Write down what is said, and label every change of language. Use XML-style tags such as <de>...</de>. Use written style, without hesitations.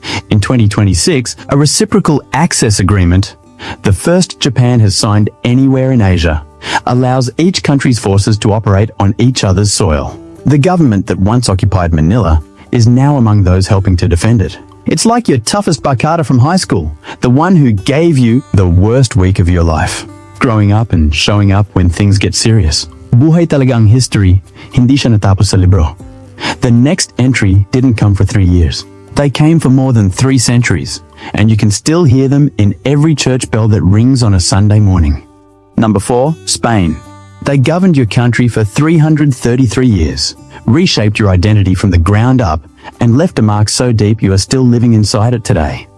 <en>In 2026, a reciprocal access agreement, the first Japan has signed anywhere in Asia, allows each country's forces to operate on each other's soil. The government that once occupied Manila is now among those helping to defend it. It's like your toughest barkada from high school, the one who gave you the worst week of your life. Growing up and showing up when things get serious.</en> <tl>Buhay talagang history, hindi siya natapos sa libro.</tl> <en>The next entry didn't come for 3 years. They came for more than 3 centuries, and you can still hear them in every church bell that rings on a Sunday morning. Number 4. Spain. They governed your country for 333 years, reshaped your identity from the ground up, and left a mark so deep you are still living inside it today.</en>